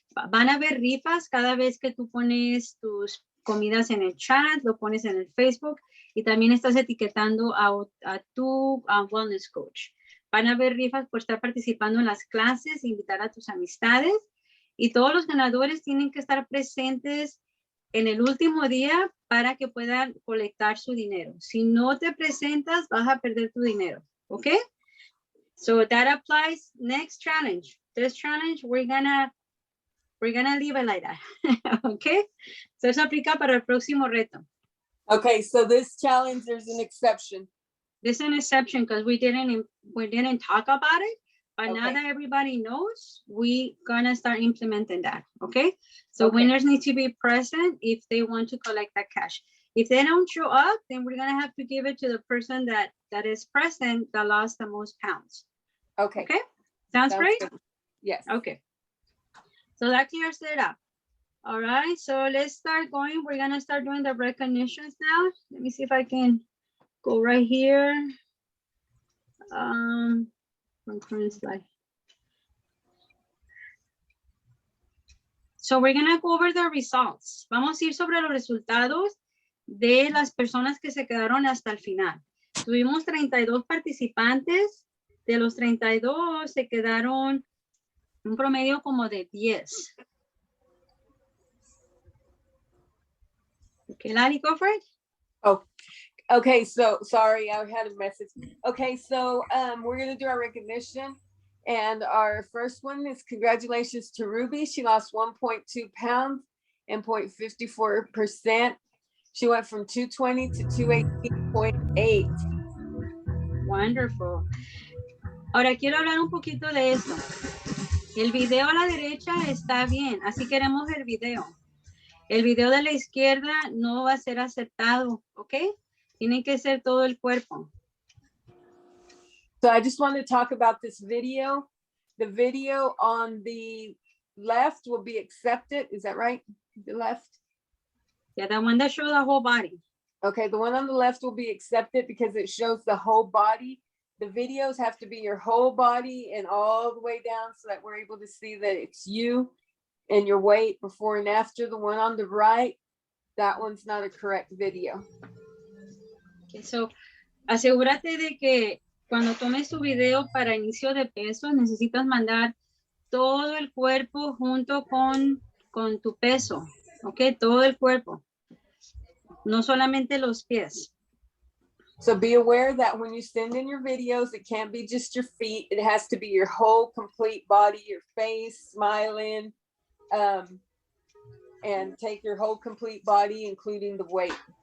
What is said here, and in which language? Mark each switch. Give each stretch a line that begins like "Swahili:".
Spanish: Van a haber rifas cada vez que tú pones tus comidas en el chat, lo pones en el Facebook y también estás etiquetando a tu wellness coach. Van a haber rifas por estar participando en las clases, invitar a tus amistades, y todos los ganadores tienen que estar presentes en el último día para que puedan colectar su dinero. Si no te presentas, vas a perder tu dinero. Okay?
English: So that applies next challenge. This challenge, we're gonna leave it like that.
Spanish: Okay? So eso aplica para el próximo reto.
English: Okay, so this challenge, there's an exception. There's an exception because we didn't talk about it, but now Okay. that everybody knows, we gonna start implementing that. Okay, so Okay. winners need to be present if they want to collect that cash. If they don't show up, then we're gonna have to give it to the person that is present that lost the most pounds. Okay. Okay, sounds great. Good. Yes. Okay, so that clears it up. All right, so let's start going. We're gonna start doing the recognitions now. Let me see if I can go right here. From current slide. So we're gonna go over the results.
Spanish: Vamos a ir sobre los resultados de las personas que se quedaron hasta el final. Tuvimos 32 participantes. De los 32 se quedaron un promedio como de 10.
English: Okay, Lali, go for it. Oh, okay. So sorry, I had a message. Okay, so we're gonna do our recognition, and our first one is congratulations to Ruby. She lost 1.2 pounds and 0.54%. She went from 220 to 218.8. Wonderful.
Spanish: Ahora quiero hablar un poquito de esto. El video a la derecha está bien, así queremos el video. El video de la izquierda no va a ser aceptado, ¿ok? Tiene que ser todo el cuerpo.
English: So I just want to talk about this video. The video on the left will be accepted. Is that right? The left? Yeah, the one that shows the whole body. Okay, the one on the left will be accepted because it shows the whole body. The videos have to be your whole body and all the way down so that we're able to see that it's you and your weight before and after. The one on the right, that one's not a correct video.
Spanish: Okay, so asegúrate de que cuando tomes tu video para inicio de peso, necesitas mandar todo el cuerpo junto con tu peso. Ok, todo el cuerpo. No solamente los pies.
English: So be aware that when you send in your videos, it can't be just your feet. It has to be your whole complete body, your face, smiling, and take your whole complete body, including the weight.